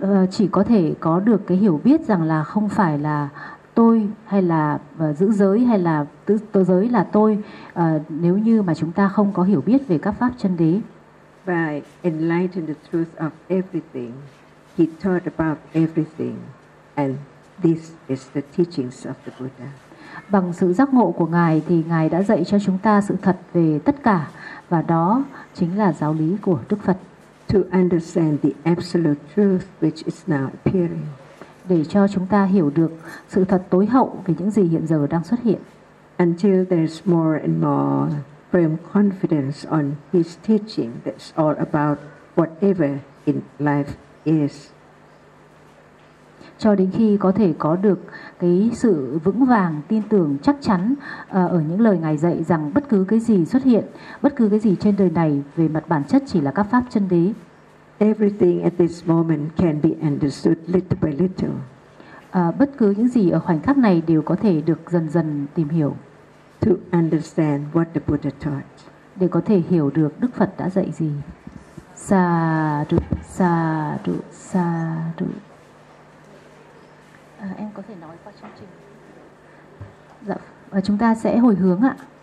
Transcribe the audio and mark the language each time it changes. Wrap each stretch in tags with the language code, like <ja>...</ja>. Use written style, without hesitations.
<vi>Chỉ có thể có được cái hiểu biết rằng là không phải là tôi hay là giữ giới hay là tự giới là tôi, nếu như mà chúng ta không có hiểu biết về các pháp chân đế.</vi> <en>By enlightening the truth of everything, he taught about everything, and this is the teachings of the Buddha.</en> <vi>Bằng sự giác ngộ của Ngài thì Ngài đã dạy cho chúng ta sự thật về tất cả, và đó chính là giáo lý của Đức Phật.</vi> <en>To understand the absolute truth which is now appearing.</en> <vi>Để cho chúng ta hiểu được sự thật tối hậu về những gì hiện giờ đang xuất hiện.</vi> <en>Until there's more and more firm confidence on his teaching that's all about whatever in life is.</en> <vi>Cho đến khi có thể có được cái sự vững vàng, tin tưởng chắc chắn ở những lời Ngài dạy rằng bất cứ cái gì xuất hiện, bất cứ cái gì trên đời này về mặt bản chất chỉ là các pháp chân đế.</vi> <en>Everything at this moment can be understood little by little.</en> <vi>Bất cứ những gì ở khoảnh khắc này đều có thể được dần dần tìm hiểu.</vi> <en>To understand what the Buddha taught.</en> <vi>Để có thể hiểu được Đức Phật đã dạy gì.</vi> <pi>Sadhu, sadhu, sadhu.</pi> <vi>Em có thể nói qua chương trình. Dạ, và chúng ta sẽ hồi hướng ạ.</vi>